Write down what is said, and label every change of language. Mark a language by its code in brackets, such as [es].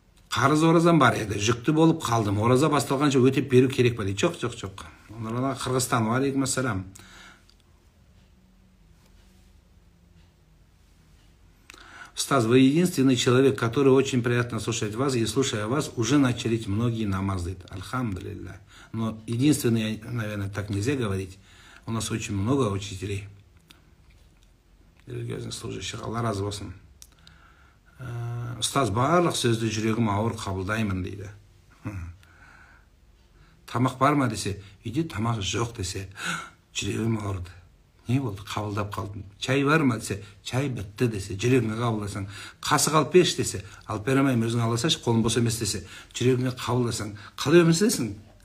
[kk] Қарыз оразам бар еді, жүкті болып қалдым. Ораза басталғанша өтеп беру керек па дейді. Жоқ. Онлардан Қырғызстан, алейкум ассалам. [ru] Стас, вы единственный человек, который очень приятно слушает вас, и слушая вас, уже начали многие намазы. Альхамдулилля. Но единственный, наверное, так нельзя говорить. У нас очень много учителей, религиозных служащих. [kk] Алла разы болсын. Ұстаз, барлық сөзді жүрегім ауыр қабылдаймын дейді. Тамақ бар ма десе, үйде тамақ жоқ десе, жүрегім ауырды. Не болды? Қабылдап қалдым. Чай бар ма десе, чай бітті десе, жүрегіңе қабылдасаң. Қасық алып берші десе, алып бере алмаймын, өзің аласашы, қолым бос емес десе, жүрегіңе қабылдасаң, қалай өмір сүресің?